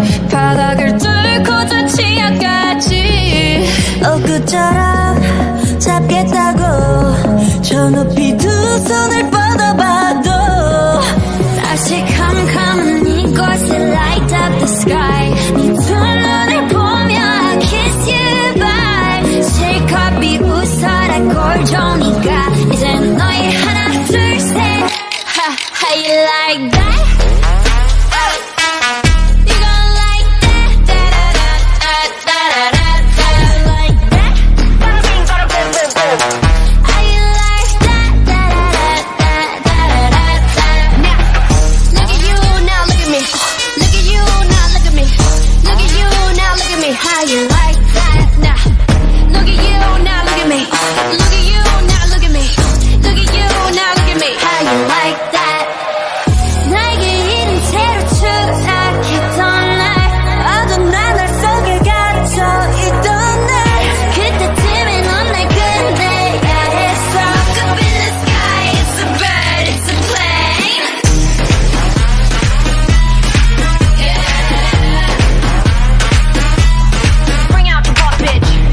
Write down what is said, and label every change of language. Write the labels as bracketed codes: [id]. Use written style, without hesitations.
[ko] 바닥을 뚫고 저 지하까지. 엊그처럼 잡겠다고 저 높이 두 손을 뻗어봐도 다시 캄캄한 이곳에 [en] light up the sky. [ko] 네 두 눈을 보며 [en] I kiss you bye. [ko] 실컷 비웃어라 꼴종이가 이제는 너의 하나 둘 셋. [en] How you like that? You gon' like that? Da-da-da-da-da-da-da-da. Like that? Bada bing, bada boom, boom, boom. How you like that? Da-da-da-da-da-da-da-da. Now, look at you, now look at me. Look at you, now look at me. Look at you, now look at me. How you like that? Now, look at you, now look at me. Look at you, now look at me. Look at you, now look at me. How you like that? [ko] 나에게 이른 채로 추락했던 날 어둠 나날 속에 갇혀 있던 날 그때쯤에 넌 날 끝내야 했어. [en] Look up in the sky, it's a bird, it's a plane. Yeah. Bring out the boss, bitch.